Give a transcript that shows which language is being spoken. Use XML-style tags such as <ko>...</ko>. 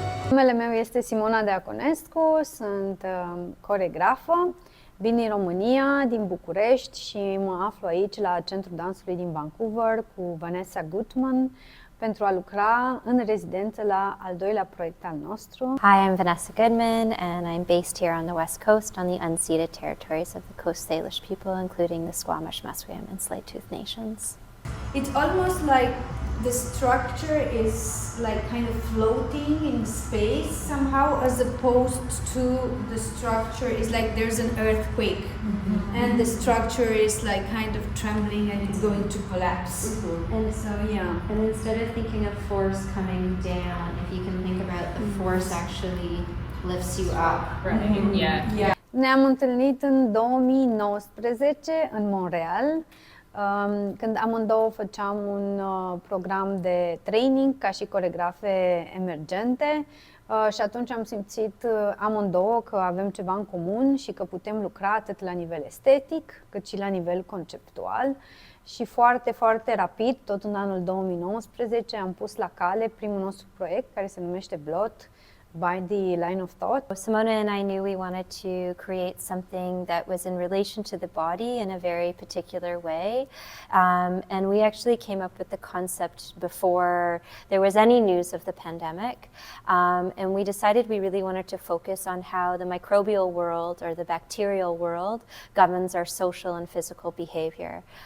<ro>Numele meu este Simona Deaconescu, sunt coregrafă, vin din România, din București și mă aflu aici la Centrul Dansului din Vancouver cu Vanessa Gutman pentru a lucra în rezidență la al doilea proiect al nostru.</ro> <en>Hi, I'm Vanessa Goodman and I'm based here on the West Coast on the unceded territories of the Coast Salish people, including the Squamish, Musqueam and Tsleil-Waututh nations. It's almost like the structure is like kind of floating in space somehow, as opposed to the structure is like there's an earthquake, and the structure is like kind of trembling and it's going to collapse. And So yeah. And instead of thinking of force coming down, if you can think about the force actually lifts you up, right? Yeah.</en> <ro>Ne-am întâlnit în 2019 în Montreal, când amândouă făceam un program de training ca și coregrafe emergente și atunci am simțit amândouă că avem ceva în comun și că putem lucra atât la nivel estetic cât și la nivel conceptual. Și foarte, foarte rapid, tot în anul 2019, am pus la cale primul nostru proiect care se numește Blot, by the line of thought.</ro> <en>Simona and I knew we wanted to create something that was in relation to the body in a very particular way. And we actually came up with the concept before there was any news of the pandemic. And we decided we really wanted to focus on how the microbial world or the bacterial world governs our social and physical behavior.</en>